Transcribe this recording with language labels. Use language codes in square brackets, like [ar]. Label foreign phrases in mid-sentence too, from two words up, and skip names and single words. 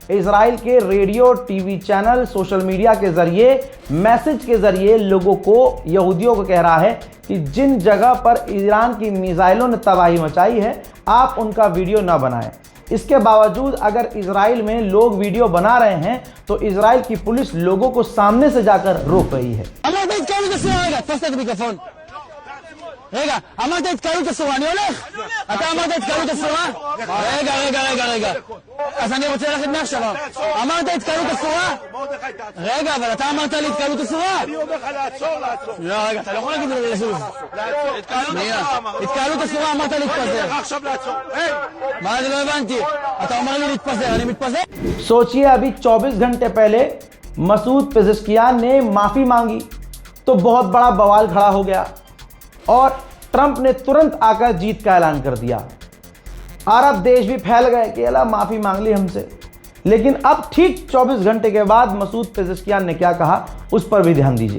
[hi] इजराइल के रेडियो, [en] TV channel, social media [hi] के जरिए, मैसेज के जरिए लोगों को, यहूदियों को कह रहा है कि जिन जगह पर ईरान की मिसाइलों ने तबाही मचाई है, आप उनका वीडियो ना बनाएं। इसके बावजूद अगर इजराइल में लोग वीडियो बना रहे हैं तो इजराइल की पुलिस लोगों को सामने से जाकर रोक रही है। [he] רגע, אמרת התקהלות אסורה, אני הולך. אתה אמרת התקהלות אסורה? רגע. אז אני רוצה ללכת מעכשיו. אמרת התקהלות אסורה? רגע, אבל אתה אמרת לי התקהלות אסורה. אני אומר לך לעצור. לא, רגע, אתה לא יכול להגיד לי לזוז. התקהלות אסורה, אמרת להתפזר. עכשיו לעצור. מה זה לא הבנתי? אתה אומר לי להתפזר, אני מתפזר? [hi] सोचिए, अभी 24 घंटे पहले मसूद पेजेश्कियान ने माफी मांगी तो बहुत बड़ा बवाल खड़ा हो गया और ट्रंप ने तुरंत आकर जीत का ऐलान कर दिया। अरब देश भी फैल गए कि अल्लाह माफ़ी मांग ली हमसे। लेकिन अब ठीक 24 घंटे के बाद मसूद पेजेश्कियान ने क्या कहा, उस पर भी ध्यान दीजिए।